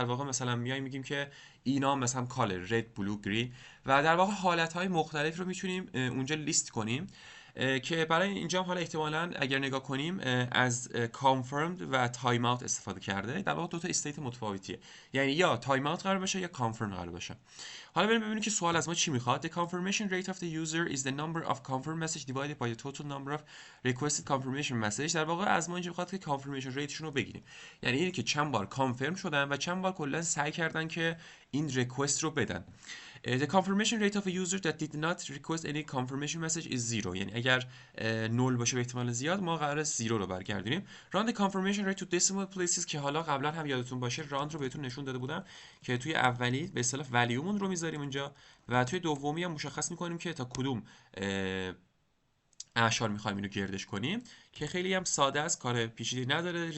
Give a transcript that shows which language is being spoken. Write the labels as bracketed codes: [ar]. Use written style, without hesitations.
[fa] در واقع مثلا میایم میگیم که اینا مثلا کالر رد بلو گرین، و در واقع حالت های مختلف رو میتونیم اونجا لیست کنیم. که برای اینجا حالا احتمالاً اگر نگاه کنیم از confirmed و تایم اوت استفاده کرده. در واقع دو تا استیت متفاوتیه، یعنی یا تایم اوت قرار باشه یا confirm قرار باشه. حالا بریم ببینیم که سوال از ما چی میخواد. [en] The confirmation rate of the user is the number of confirmed message divided by the total number of requested confirmation message. [fa] در واقع از ما اینجا میخواد که confirmation rateشون رو بگیریم، یعنی اینه که چند بار کانفرم شدن و چند بار کلا سعی کردن که این ریکوست رو بدن. [en] The confirmation rate of a user that did not request any confirmation message is 0. [fa] یعنی اگر 0 باشه به احتمال زیاد ما قراره 0 رو برگردونیم. [en] Round the confirmation rate to decimal places، [fa] که حالا قبلا هم یادتون باشه راند رو بهتون نشون داده بودم که توی اولی به اصطلاح ولیومون رو میذاریم اونجا، و توی دومی هم مشخص میکنیم که تا کدوم اعشار میخوایم اینو گردش کنیم، که خیلی هم ساده است، کار پیچیده‌ای نداره.